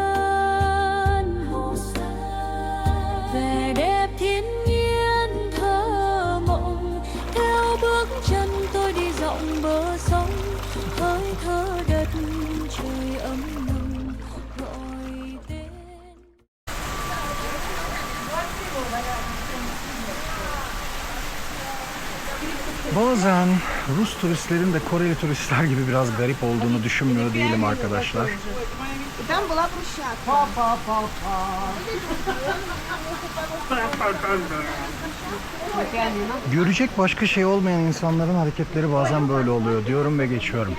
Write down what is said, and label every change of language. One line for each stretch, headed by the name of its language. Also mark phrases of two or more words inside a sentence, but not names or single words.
Vietnamese: Vẻ đẹp thiên nhiên thơ mộng, theo bước chân tôi đi dọc bờ sông, hơi thở đất trời ấm nồng gọi tên.
Turkish: Bazen Rus turistlerin de Koreli turistler gibi biraz garip olduğunu düşünmüyor değilim arkadaşlar. Görecek başka şey olmayan insanların hareketleri bazen böyle oluyor diyorum ve geçiyorum.